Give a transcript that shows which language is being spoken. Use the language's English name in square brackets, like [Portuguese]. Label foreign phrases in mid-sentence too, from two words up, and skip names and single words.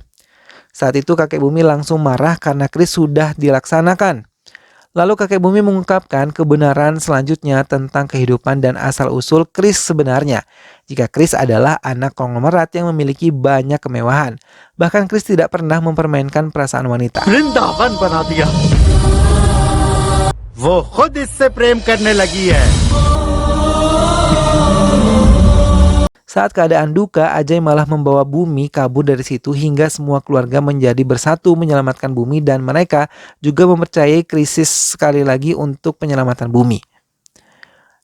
[Indonesian] Saat itu kakek Bumi langsung marah karena Chris sudah dilaksanakan. Lalu kakek Bumi mengungkapkan kebenaran selanjutnya tentang kehidupan dan asal-usul Chris sebenarnya. Jika Chris adalah anak konglomerat yang memiliki banyak kemewahan. Bahkan Chris tidak pernah mempermainkan perasaan wanita. [Hindi] वृंदावन बना दिया। वो खुद इससे प्रेम करने लगी है। [Indonesian] Saat keadaan duka, Ajay malah membawa Bumi kabur dari situ hingga semua keluarga menjadi bersatu menyelamatkan Bumi, dan mereka juga mempercayai krisis sekali lagi untuk penyelamatan Bumi.